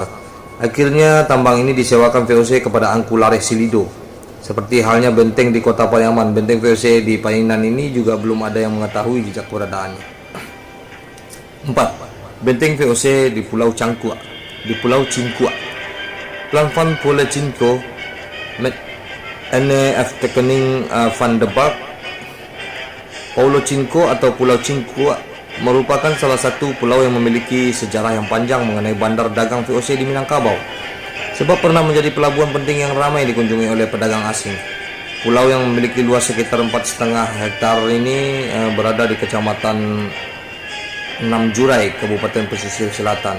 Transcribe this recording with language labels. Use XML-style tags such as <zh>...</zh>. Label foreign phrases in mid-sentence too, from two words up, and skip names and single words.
<id>Akhirnya tambang ini disewakan VOC kepada Angkulareh Silido. Seperti halnya benteng di kota Pariaman, benteng VOC di Painan ini juga belum ada yang mengetahui jejak keberadaannya. 4. Benteng VOC di Pulau Cangkua. Di Pulau Cingkua.</id> <nl>Plan Pulau Cinco met ene aftekening van de Bark.</nl> <id>Pulau Cinco atau Pulau Cingkua merupakan salah satu pulau yang memiliki sejarah yang panjang mengenai bandar dagang VOC di Minangkabau. Sebab pernah menjadi pelabuhan penting yang ramai dikunjungi oleh pedagang asing. Pulau yang memiliki luas sekitar 4,5 hektar ini berada di Kecamatan Namjurai, Kabupaten Pesisir Selatan.</id>